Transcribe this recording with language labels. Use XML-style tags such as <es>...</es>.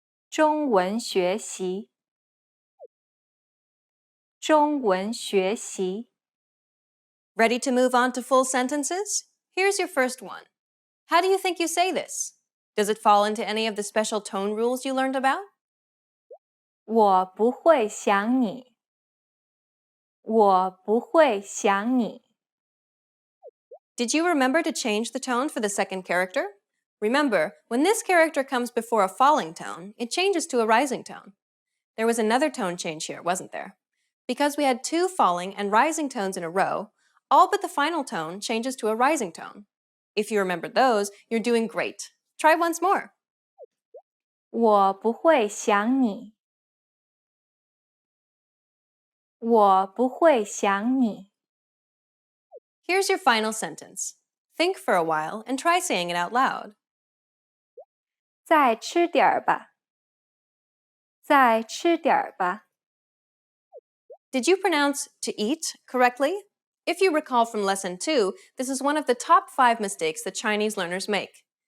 <zh>中文学习中文学习</zh> <en>Ready to move on to full sentences? Here's your first one. How do you think you say this? Does it fall into any of the special tone rules you learned about?</en> <zh>我不会想你我不会想你</zh> <en>Did you remember to change the tone for the second character? Remember, when this character comes before a falling tone, it changes to a rising tone. There was another tone change here, wasn't there? Because we had two falling and rising tones in a row, all but the final tone changes to a rising tone. If you remember those, you're doing great. Try once more.</en> <zh>我不会想你我不会想你</zh> <en>Here's your final sentence. Think for a while and try saying it out loud.</en> <zh>再吃点儿吧再吃点儿吧</zh> <en>Did you pronounce to eat correctly? If you recall from lesson 2, this is one of the top 5 mistakes that Chinese learners make.</en>